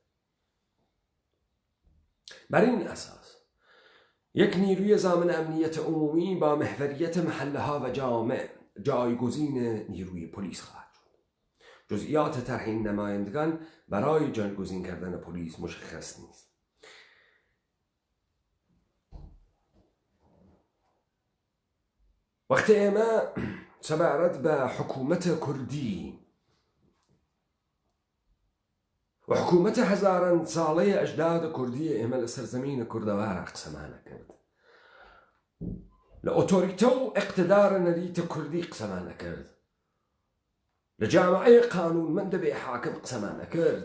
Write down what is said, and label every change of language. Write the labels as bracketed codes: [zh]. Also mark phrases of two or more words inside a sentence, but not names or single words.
[fa] بر این اساس یک نیروی ضامن امنیت عمومی با محوریت محله‌ها و جامع جایگزین نیروی پلیس خواهد شد. جزئیات طرح این نمایندگان برای جایگزین کردن پلیس مشخص نیست. [ckb] وقتی ئێمە سەبارەت بە حکوومەتە کوردی و حکوومەتە هەزاران ساڵەی ئەجداد کوردی ئێمە لە سەرزەمینە کوردەوارە قسەمانە کرد، لە ئۆتۆریتە و ئیقتیدارە نەریتە کوردی قسەمانە کرد، لە جامعەی قانونمەندە بێ حاکم قسەمانە کرد.